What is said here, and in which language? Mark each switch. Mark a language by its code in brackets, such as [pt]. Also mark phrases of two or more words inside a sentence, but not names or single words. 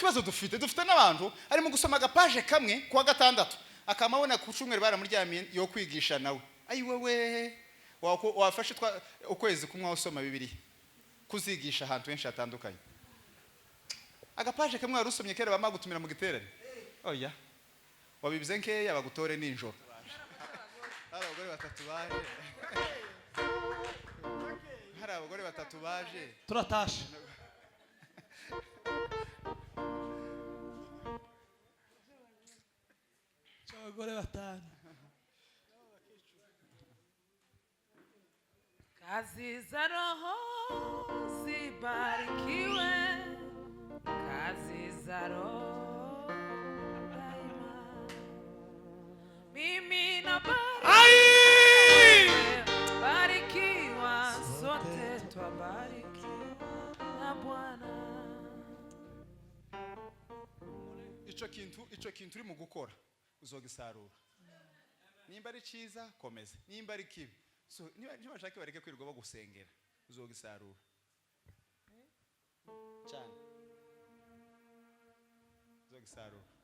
[rw] kibazo dufite n'abantu ari mu gusoma agapaje kamwe kwa gatandatu akamabona ku cyumweru baramuryamiye yo kwigisha nawe ayi wewe wafashe ukwezi kumwe usoma Bibiliya kuzigisha ahantu henshi hatandukanye agapaje kamwe warusomye kera bamagutumira mu giterane oya wabibize nkeya bagutore ninjoro hari abagore batatu baje turatasha abagore 5 [sw] kazi za roho zibarikiwe kazi za roho daima mimi na barikiwe umebarikiwa na Bwana. [rn] Ico kintu uri mu gukora uzogisarura. Nimba ari ciza komeza, nimba ari kibi so niba bashaka bareke kwirirwa bagusengera uzogisarura cyane, uzogisarura.